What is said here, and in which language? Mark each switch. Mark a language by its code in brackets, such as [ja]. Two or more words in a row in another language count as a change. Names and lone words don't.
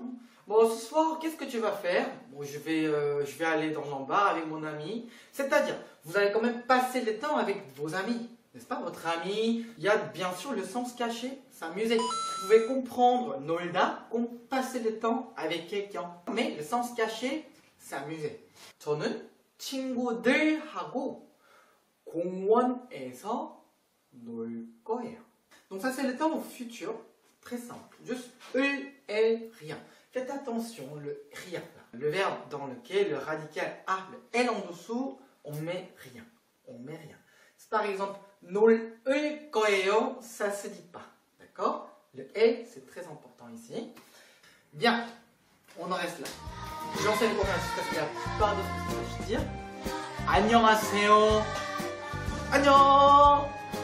[fr] Bon, ce soir, qu'est-ce que tu vas faire? Bon, je vais aller dans un bar avec mon ami. C'est-à-dire, vous allez quand même passer le temps avec vos amis, n'est-ce pas? Votre ami, il y a bien sûr le sens caché, s'amuser. Vous pouvez comprendre 놀다 comme passer le temps avec quelqu'un. Mais le sens caché, s'amuser. [ko] 저는 친구들하고 공원에서 놀 거예요. [fr] Donc ça c'est le temps au futur, très simple. Juste 을, elle, rien. Faites attention, le rien, le verbe dans lequel le radical a le L en dessous, on met rien. On met rien. Par exemple, [ko] 놀 거예요, [fr] ça se dit pas. D'accord? Le et, c'est très important ici. Bien, on en reste là. J'enseigne coréen jusqu'à ce qu'il n'y a pas d'autres choses à dire. [ko] 안녕하세요. 안녕.